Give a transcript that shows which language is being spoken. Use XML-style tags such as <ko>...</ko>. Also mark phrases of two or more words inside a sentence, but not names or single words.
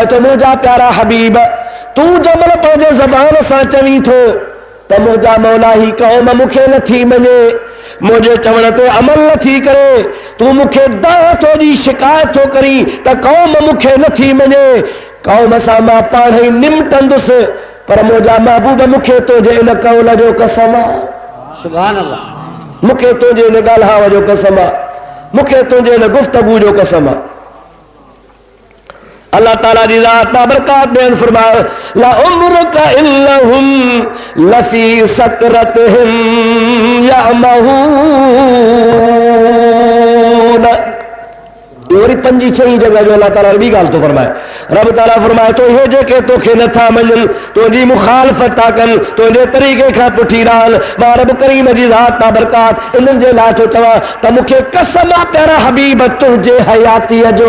<sd>तो मुंहिंजा प्यारा हबीब तूं जमल पंहिंजे ज़बान सां चवीं थो त मुंहिंजा मौला ही क़ौम मूंखे नथी मञे, मुंहिंजे चवण ते अमल नथी करे, तूं मूंखे दाह थो ॾी शिकायत थो करी त क़ौम मूंखे नथी मञे, क़ौम सां मां पाण ई निमटंदुसि, पर मुंहिंजा महबूब मूंखे तुंहिंजे इन कौल जो कसम आहे।</sd> <ar>سبحان الله.</ar> <sd>मूंखे तुंहिंजे इन ॻाल्हाव जो कसम आहे, मूंखे तुंहिंजे इन गुफ़्तगू जो कसम आहे। अल्लाह ताला जी ज़ात बाबरकात बयान फरमायो</sd> <ar>لعمرك إنهم لفي سكرتهم يعمهون.</ar> <sd>वरी पंजी छही जगह जो अल्लाह ताला ॿी ॻाल्हि थो फरमाए। रब ताला फरमाए तो इहे जेके तोखे नथा मञनि, तुंहिंजी मुखालफ़त था कनि, तुंहिंजे तरीक़े खां पुठी रहनि, मां रब करीम जी ज़ात बाबरकात इन्हनि जे लाइ थो चवां त मूंखे कसम आहे प्यारा हबीब तुंहिंजे हयातीअ जो।</sd>